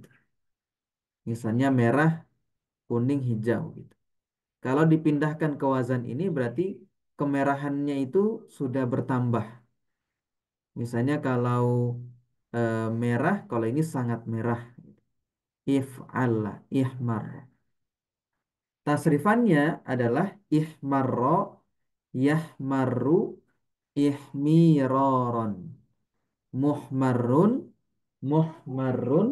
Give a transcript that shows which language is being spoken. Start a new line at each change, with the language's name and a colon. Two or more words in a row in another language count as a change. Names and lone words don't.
Indonesian: Misalnya merah, kuning, hijau gitu. Kalau dipindahkan ke wazan ini berarti kemerahannya itu sudah bertambah. Misalnya kalau merah, kalau ini sangat merah.
Arabic: If'ala, ihmar.
Indonesian: Tasrifannya adalah
Arabic: ihmarro, yahmaru, ihmiroron. Muhmarun, muhmarun.